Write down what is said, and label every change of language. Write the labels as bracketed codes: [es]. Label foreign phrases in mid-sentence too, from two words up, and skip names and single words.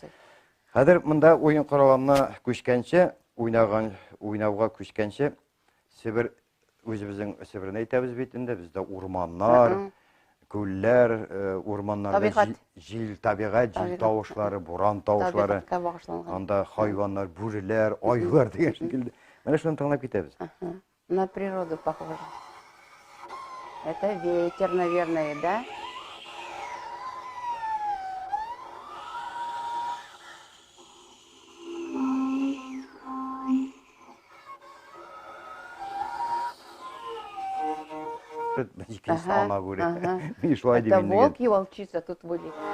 [tt] Хәзер монда уен коралларына күчкәнче, уйнауга күчкәнче, Себер үзебезнең Себерне әйтәбез бит инде, бездә урманнар, күлләр, урманнар, җил табигать, җил тавышлары, буран тавышлары, анда хайваннар, бүреләр, айлар дигән шикелле. Менә шуны тыңлап китәбез. [ru] На природу похоже. Это ветер, наверное, да? Это волк и волчица тут были.